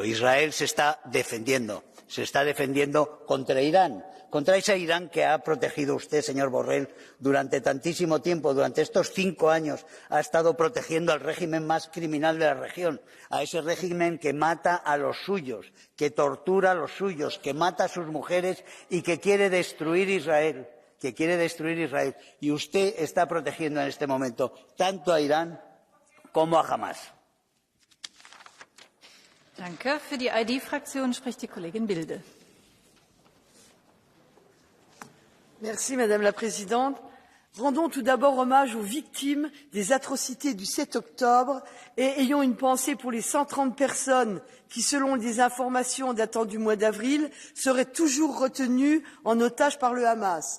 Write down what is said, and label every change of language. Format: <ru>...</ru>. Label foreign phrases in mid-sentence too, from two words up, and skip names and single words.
<es>Israel se está defendiendo contra Irán, contra ese Irán que ha protegido usted, señor Borrell, durante tantísimo tiempo, durante estos 5 años, ha estado protegiendo al régimen más criminal de la región, a ese régimen que mata a los suyos, que tortura a los suyos, que mata a sus mujeres y que quiere destruir Israel, Y usted está protegiendo en este momento tanto a Irán como a Hamás.</es> <de>Danke. Für die ID-Fraktion spricht die Kollegin Bilde.</de> <fr>Merci, Madame la Présidente. Rendons tout d'abord hommage aux victimes des atrocités du 7 octobre et ayons une pensée pour les 130 personnes qui, selon des informations datant du mois d'avril, seraient toujours retenues en otage par le Hamas.</fr>